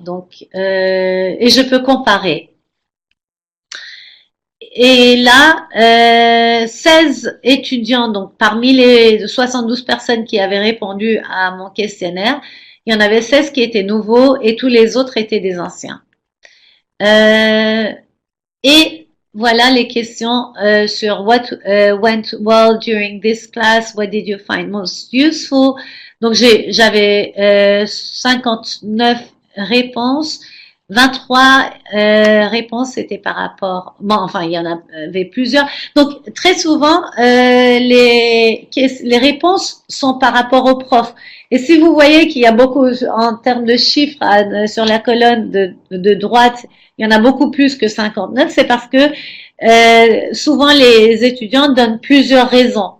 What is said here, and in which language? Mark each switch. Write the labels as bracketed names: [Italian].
[French] Donc, et je peux comparer. Et là, 16 étudiants, donc parmi les 72 personnes qui avaient répondu à mon questionnaire, il y en avait 16 qui étaient nouveaux et tous les autres étaient des anciens. Et voilà les questions sur [English] what went well during this class, what did you find most useful. [French] Donc j'avais 59 réponses. 23 réponses étaient par rapport, bon, enfin, il y en avait plusieurs. Donc, très souvent, les réponses sont par rapport au prof. Et si vous voyez qu'il y a beaucoup, en termes de chiffres, sur la colonne de droite, il y en a beaucoup plus que 59, c'est parce que souvent les étudiants donnent plusieurs raisons.